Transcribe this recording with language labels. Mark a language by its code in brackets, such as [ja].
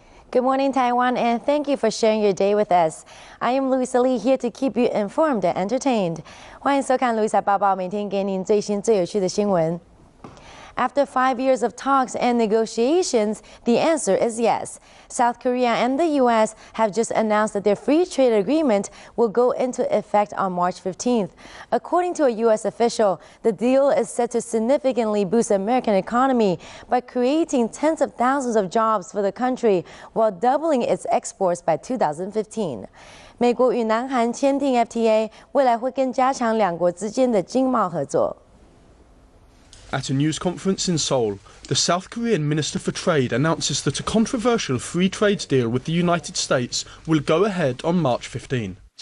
[en] Good morning, Taiwan, and thank you for sharing your day with us. I am Louisa here to keep you informed and entertained. [zh] 欢迎收看 Louisa 报报，每天给您最新最有趣的新闻。 [en] After 5 years of talks and negotiations, the answer is yes. South Korea and the U.S. have just announced that their free trade agreement will go into effect on March 15th. According to a U.S. official, the deal is set to significantly boost the American economy by creating tens of thousands of jobs for the country while doubling its exports by 2015. [zh] 美国与南韩签订 FTA， 未来会更加强两国之间的经贸合作。 [en] At a news conference in Seoul, the South Korean Minister for Trade announces that a controversial free trade deal with the United States will go ahead on March 15.